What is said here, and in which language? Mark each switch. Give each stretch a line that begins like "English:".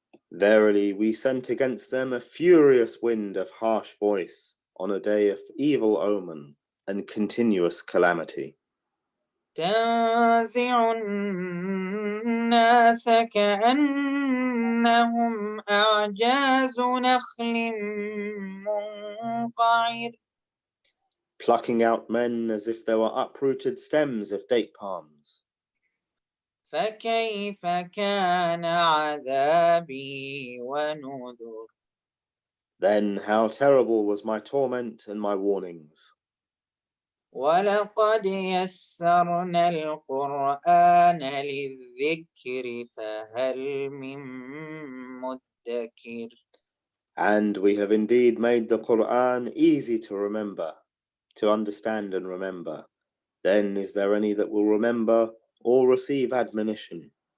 English: Verily, we sent against them a furious wind of harsh voice on a day of evil omen and continuous calamity.
Arabic: تنزع الناس كأنهم أعجاز نخل منقعر.
English: Plucking out men as if they were uprooted stems of date palms.
Arabic: فكيف كان عذابي ونذر.
English: Then how terrible was my torment and my warnings.
Arabic: ولقد يسرنا القرآن للذكر فهل من مدكر.
English: And we have indeed made the Quran easy to remember, to understand and remember. Then is there any that will remember or receive admonition?